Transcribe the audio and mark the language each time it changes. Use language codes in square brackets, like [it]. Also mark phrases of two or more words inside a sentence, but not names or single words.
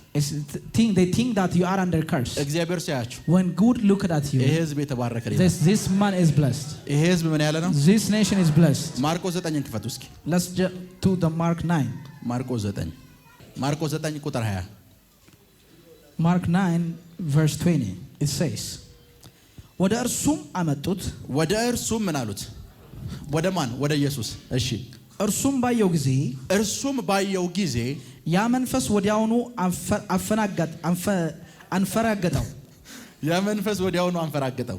[en] they think that you are under curse. [am] እግዚአብሔር ሲያያችሁ [en] when good look at you [am] ይሄ ህዝብ የተባረከ ነው። [en] this man is blessed. [am] ይሄ ህዝብ ምን ያለ ነው? [en] This nation is blessed. [am] ማርቆስ 9 ክፈቱ እስኪ። [en] Let's to the Mark 9. [am] ማርቆስ 9 ማርቆስ 9 ቁጥር 20 [en] Mark 9 verse 20 it says [am] ወደ እርሱም አመጡት። ወደ እርሱም ምን አሉት? ወደ ማን? ወደ ኢየሱስ። እሺ እርሱም ባየው ጊዜ ያ መንፈስ ወዲያውኑ አንፈራገጠው። ያ መንፈስ ወዲያውኑ አንፈራገጠው።